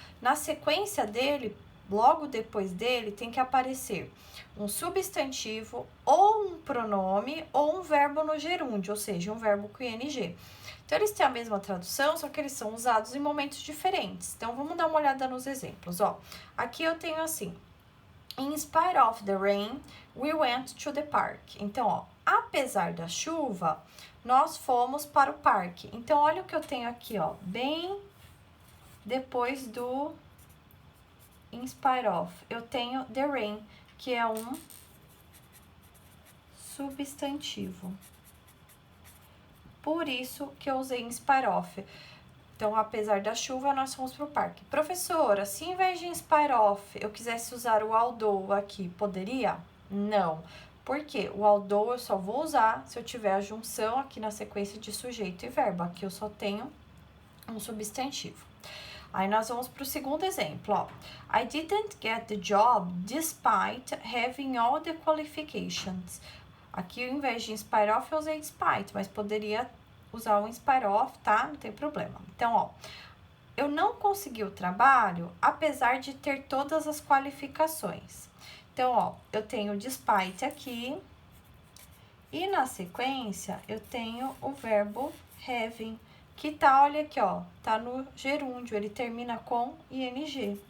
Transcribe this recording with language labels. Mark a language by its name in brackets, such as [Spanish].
[Portuguese] Na sequência dele, logo depois dele, tem que aparecer um substantivo ou um pronome ou um verbo no gerúndio, ou seja, um verbo com ing. Então, eles têm a mesma tradução, só que eles são usados em momentos diferentes. Então, vamos dar uma olhada nos exemplos, ó. Aqui eu tenho assim, [English] in spite of the rain, we went to the park. [Portuguese] Então, ó, apesar da chuva, nós fomos para o parque. Então, olha o que eu tenho aqui, ó, bem depois do in spite of, eu tenho the rain, que é um substantivo. Por isso que eu usei in spite of. Então, apesar da chuva, nós fomos pro parque. Professora, se em vez de in spite of eu quisesse usar o although aqui, poderia? Não, Porque o although eu só vou usar se eu tiver a junção aqui na sequência de sujeito e verbo. Aqui eu só tenho um substantivo. Aí nós vamos para o segundo exemplo, ó. [English] I didn't get the job despite having all the qualifications. [Portuguese] Aqui, ao invés de in spite of, eu usei despite, mas poderia usar o in spite of, tá? Não tem problema. Então, ó, eu não consegui o trabalho, apesar de ter todas as qualificações. Então, ó, eu tenho despite aqui, e na sequência, eu tenho o verbo having, que tá, olha aqui, ó, tá no gerúndio, ele termina com ing.